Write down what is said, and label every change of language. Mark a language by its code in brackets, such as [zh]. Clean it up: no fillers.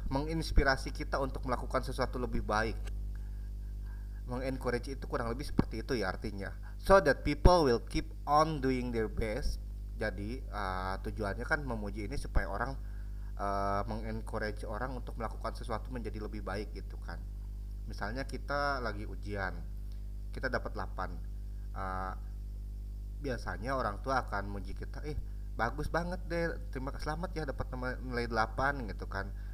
[id] Menginspirasi kita untuk melakukan sesuatu lebih baik. Mengencourage itu kurang lebih seperti itu ya artinya. [en] So that people will keep on doing their best. [id] Jadi tujuannya kan memuji ini supaya orang mengencourage orang untuk melakukan sesuatu menjadi lebih baik gitu kan. Misalnya kita lagi ujian, kita dapat 8. Biasanya orang tua akan muji kita, bagus banget deh, terima kasih, selamat ya dapat nilai 8 gitu kan.